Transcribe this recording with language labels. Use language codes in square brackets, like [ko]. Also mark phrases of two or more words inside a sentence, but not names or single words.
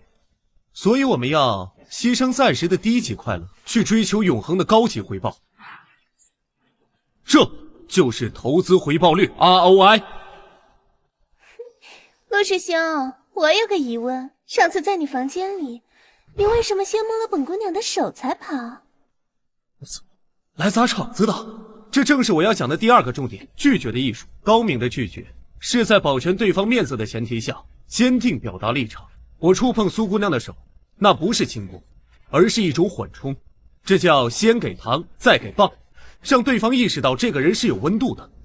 [zh] 所以我們要犧牲暫時的低級快樂，去追求永恆的高級回報。這就是投資回報率 ROI。陸師兄，我有個疑問，上次在你房間裡，你為什麼先摸了本姑娘的手才跑？来砸场子的。這正是我要講的第二個重點，拒絕的藝術。高明的拒絕是在保全對方面子的前提下，堅定表達立場。我觸碰蘇姑娘的手，那不是輕薄，而是一種緩衝，這叫先給糖再給棒，讓對方意識到這個人是有溫度的。